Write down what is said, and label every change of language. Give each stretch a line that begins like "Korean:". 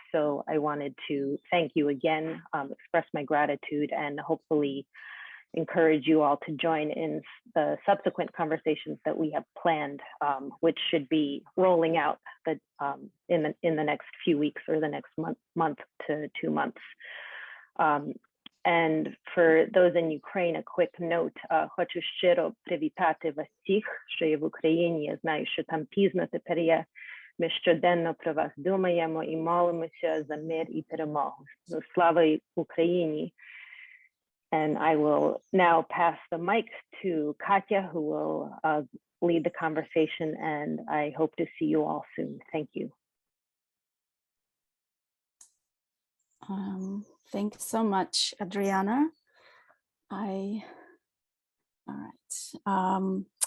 English: So I wanted to thank you again, express my gratitude, and hopefully encourage you all to join in the subsequent conversations that we have planned, which should be rolling out in the next few weeks or the next month to 2 months. And for those in Ukraine, a quick note.
Ukrainian: Хочу щиро привітати вас всіх, що є в Україні. Я знаю, що там пізно тепер є. Ми щоденно про вас думаємо і молимося за мир і перемогу. Слава Україні.
English: And I will now pass the mic to Katya, who will lead the conversation, and I hope to see you all soon. Thank you. Thanks so much, Adriana. All right.